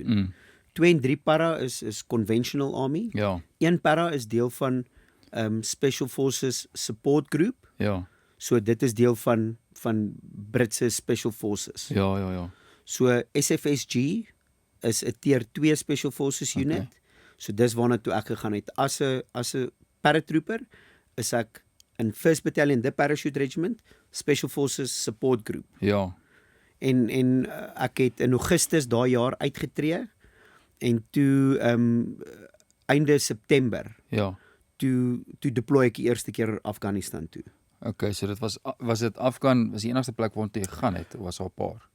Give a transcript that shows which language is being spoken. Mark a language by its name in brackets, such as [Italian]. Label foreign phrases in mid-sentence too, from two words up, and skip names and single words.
[Afrikaans] Mm. 2 en 3 para is [English] conventional army. [Afrikaans] Ja. 1 para is deel van Special Forces Support Group. Ja. So dit is deel van Britse Special Forces. Ja. So SFSG is 'n [English] tier 2 Special Forces unit. [Afrikaans] Okay. So dis waarna toe ek gegaan het. As 'n paratrooper is ek in 1st Battalion The Parachute Regiment Special Forces Support Group. Ja. En ek het in Augustus daai jaar uitgetree en toe einde September Ja. toe deploy ek die eerste keer Afghanistan toe. Okay, so dit was dit Afghan, was die enigste plek waartoe jy gegaan het, of was daar 'n paar?